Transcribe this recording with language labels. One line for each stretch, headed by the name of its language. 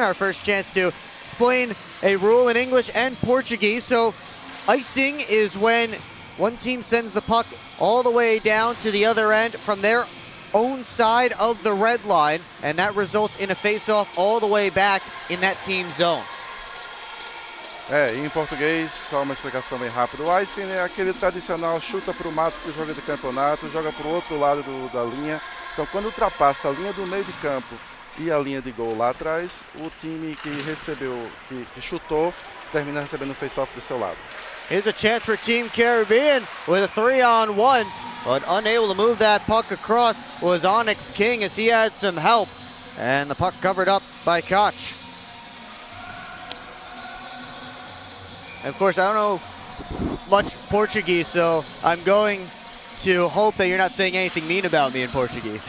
English: Our first chance to explain a rule in English and Portuguese. So icing is when one team sends the puck all the way down to the other end from their own side of the red line, and that results in a face-off all the way back in that team's zone.
Portuguese: Em português, só uma explicação bem rápida. O icing é aquele tradicional chuta para o mato que joga de campeonato, joga para o outro lado da linha. Então, quando ultrapassa a linha do meio de campo e a linha de gol lá atrás, o time que recebeu, que chutou, termina recebendo o face-off do seu lado.
English: Here's a chance for Team Caribbean with a 3-on-1, but unable to move that puck across was Onyx King as he had some help, and the puck covered up by Koch. And of course, I don't know much Portuguese, so I'm going to hope that you're not saying anything mean about me in Portuguese.